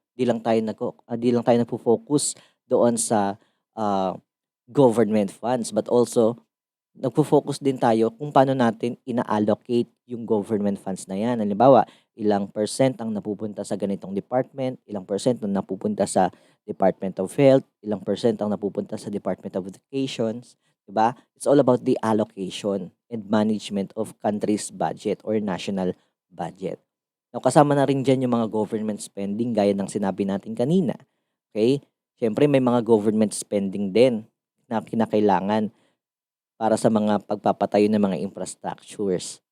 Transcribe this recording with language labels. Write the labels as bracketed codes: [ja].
[tl] Di lang tayo nagfo-focus doon sa ah, government funds, [en] but also [tl] nagfo-focus din tayo kung paano natin ina-allocate yung government funds na yan. Halimbawa, ilang percent ang napupunta sa ganitong department, ilang percent ang napupunta sa Department of Health, ilang percent ang napupunta sa Department of Education, 'di ba? [en] It's all about the allocation and management of country's budget or national budget. [tl] Now, kasama na rin diyan yung mga government spending gaya ng sinabi natin kanina. Okay? Siyempre may mga government spending din na kinakailangan para sa mga pagpapatayo ng mga infrastructures.